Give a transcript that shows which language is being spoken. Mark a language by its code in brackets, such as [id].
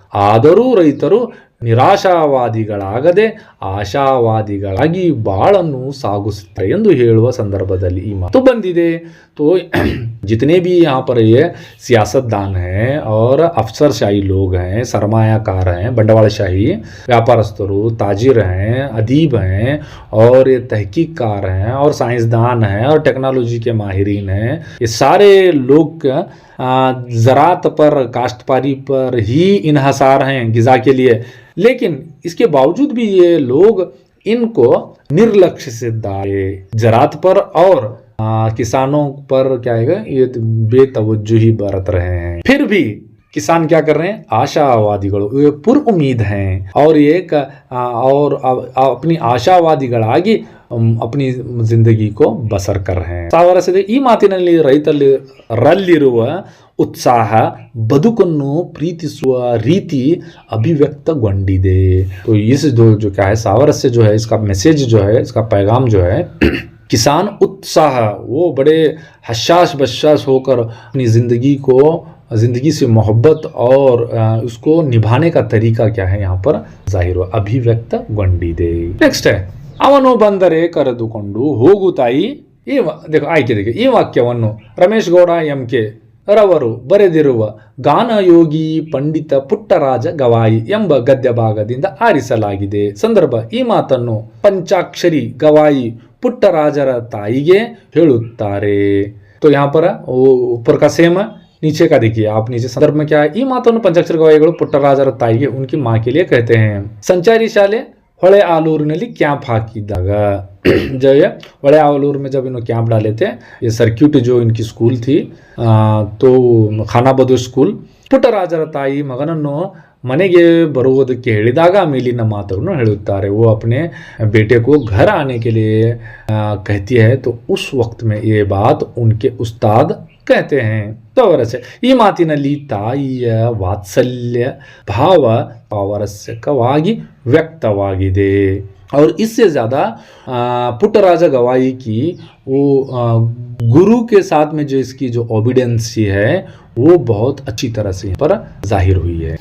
[kn] ಆದರೂ ರೈತರು ನಿರಾಶಾವಾದಿಗಳಾಗದೆ ಆಶಾವಾದಿಗಳಾಗಿ ಬಾಳನ್ನು ಸಾಗಿಸುತ್ತಾರೆ ಎಂದು ಹೇಳುವ ಸಂದರ್ಭದಲ್ಲಿ ಈ ಮಾತು ಬಂದಿದೆ. [hi] तो जितने भी यहाँ पर ये सियासतदान हैं और अफसरशाही लोग हैं, सरमायाकार हैं, बंडवाळशाही व्यापारस्थರು, ताजिर हैं, अदीब हैं और ये तहकीककार हैं और साइंसदान हैं और टेक्नोलॉजी के माहिरीन हैं, ये सारे लोग ज़रात पर, काश्तकारी पर ही इन्हसार हैं ग़िज़ा के लिए. लेकिन इसके बावजूद भी ये लोग इनको निर्लक्ष्य से दाए ज़रात पर और किसानों पर क्या है, ये बेतवज्जुही बरत रहे हैं. फिर भी किसान क्या कर रहे हैं? आशावादिಗಳು, ये पुर उम्मीद हैं और एक और अपनी ಆಶಾವಾದಿಗಳಾಗಿ अपनी जिंदगी को बसर कर रहे हैं. [kn] ಸಾವರಸ್ಯದ ಈ ಮಾತಿನಲ್ಲಿ ರೈತರಲ್ಲಿರುವ ಉತ್ಸಾಹ, ಬದುಕನ್ನು ಪ್ರೀತಿಸುವ ರೀತಿ ಅಭಿವ್ಯಕ್ತಗೊಂಡಿದೆ. [hi] तो इस जो क्या है सावरस्य जो है, इसका मैसेज जो है, इसका पैगाम जो है, किसान उत्साह, वो बड़े हशाश बशाश होकर अपनी ज़िंदगी से मोहब्बत और उसको निभाने का तरीका क्या है यहाँ पर जाहिर हुआ, अभिव्ಯಕ್ತಗೊಂಡಿದೆ. नेक्स्ट है, [kn] ಅವನು ಬಂದರೆ ಕರೆದುಕೊಂಡು ಹೋಗುತ್ತಾಯಿ. [hi] देखो ಆಯ್ಕೆ देखिए. [kn] ಈ ವಾಕ್ಯವನ್ನು ರಮೇಶ್ ಗೌಡ MK ರವರು ಬರೆದಿರುವ ಗಾನಯೋಗಿ ಪಂಡಿತ ಪುಟ್ಟರಾಜ ಗವಾಯಿ ಎಂಬ ಗದ್ಯ ಭಾಗದಿಂದ ಆರಿಸಲಾಗಿದೆ. ಸಂದರ್ಭ, ಈ ಮಾತನ್ನು ಪಂಚಾಕ್ಷರಿ ಗವಾಯಿ ಪುಟ್ಟರಾಜರ ತಾಯಿಗೆ ಹೇಳುತ್ತಾರೆ. [hi] तो यहाँ पर ऊपर का सेम, नीचे का देखिए आप. नीचे संदर्भ में क्या है? [kn] ಈ ಮಾತನ್ನು ಪಂಚಾಕ್ಷರಿ ಗವಾಯಿಗಳು ಪುಟ್ಟರಾಜರ ತಾಯಿಗೆ, [hi] उनकी माँ के लिए कहते हैं. संचारी शाले [kn] ಹೊಳೆ ಆಲೂರಿನಲ್ಲಿ ಕ್ಯಾಂಪ್ ಹಾಕಿದ್ದಾಗ, [hi] जो है ಹೊಳೆ आलूर में जब इन्होंने कैंप डाले थे, ये सर्क्यूट जो इनकी स्कूल थी, तो [kn] ಖಾನಾಬದು ಸ್ಕೂಲ್, ಪುಟ್ಟರಾಜರ ತಾಯಿ ಮಗನನ್ನು ಮನೆಗೆ ಬರುವುದಕ್ಕೆ ಹೇಳಿದಾಗ ಮೇಲಿನ ಮಾತನ್ನು ಹೇಳುತ್ತಾರೆ. [hi] वो अपने बेटे को घर आने के लिए कहती है. तो उस वक्त में ये बात उनके उस्ताद कहते हैं. [kn] ಸಾವರಸ್ಯ, ಈ ಮಾತಿನಲ್ಲಿ ತಾಯಿಯ ವಾತ್ಸಲ್ಯ ಭಾವ ಪಾವರಸ್ಯಕವಾಗಿ ವ್ಯಕ್ತವಾಗಿದೆ. [hi] और इससे ज़्यादा पुट्टराजा गवाई की वो गुरु के साथ में जो इसकी जो ओबिडेंसी है वो बहुत अच्छी तरह से पर जाहिर हुई है.